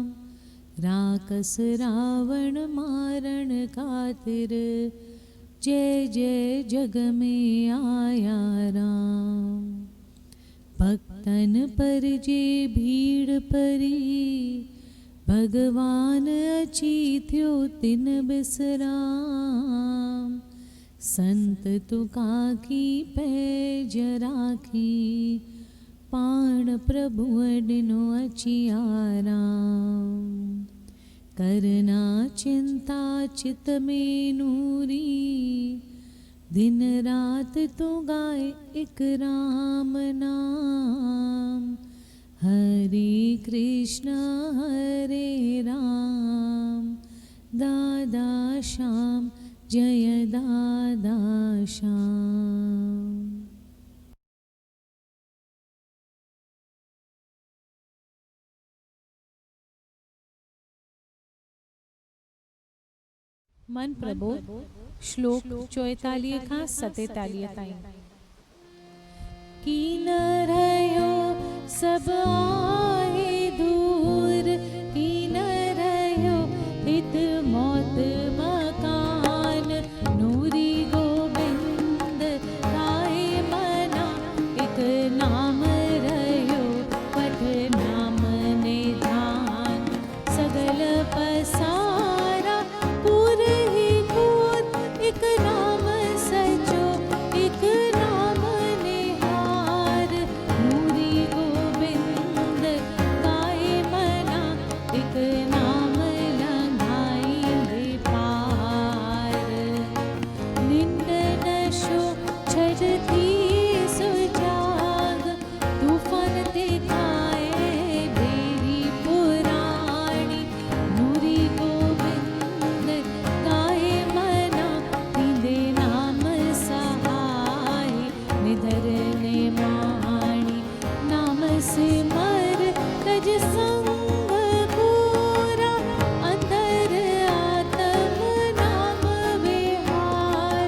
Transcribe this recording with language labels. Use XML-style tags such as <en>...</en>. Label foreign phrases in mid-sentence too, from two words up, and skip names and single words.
<sd>राकस रावण मारण खातिर, जय जय जग में आया राम। भक्तन पर जे भीड़ परी, भगवान अची थियो तिन बिसराम। संत तुका की पैज राखी, पाण प्रभु ॾिनो अची आराम। करना चिंता चित में नूरी, दिन रात तू गाए एक राम नाम। हरे कृष्ण हरे राम, दादा श्याम जय दादा श्याम। मन प्रबोध श्लोक 44 खां 47 ताईं। कीन रहियो सब आहे दूर, कीन रहियो हित मौत मकान। नूरी गोबिंद गाए मना, एक नाम रहियो पठ नाम निधान। सगल पसारा पूर ही कूद, एक नाम सचो एक नाम निहार। नूरी गोबिंद गाए मना, एक नाम लंघाईंदे पार। निंड नशो छजती सुजाग, तूफान ते खाए बेरी पुराणी। नूरी गोबिंद गाए मना, तींदे नाम सहाय निधर ने माणी। नाम सिमर तज संग पूरा, अंदर आत्म नाम विहार।</sd>